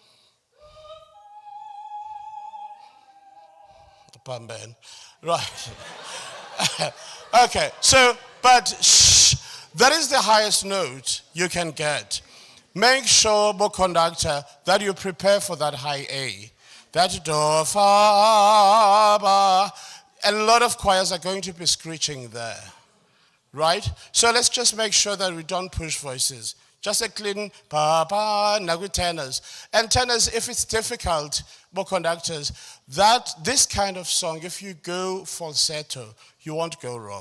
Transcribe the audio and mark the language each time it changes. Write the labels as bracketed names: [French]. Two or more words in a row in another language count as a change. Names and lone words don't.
[English] Right. Okay, so, but that is the highest note you can get. Make sure, book conductor, that you prepare for that high A. That do, fa, ba. A lot of choirs are going to be screeching there. Right? So let's just make sure that we don't push voices. Just a clean pa pa nagu tenors. And tenors, if it's difficult, book conductors, that this kind of song, if you go falsetto, you won't go wrong.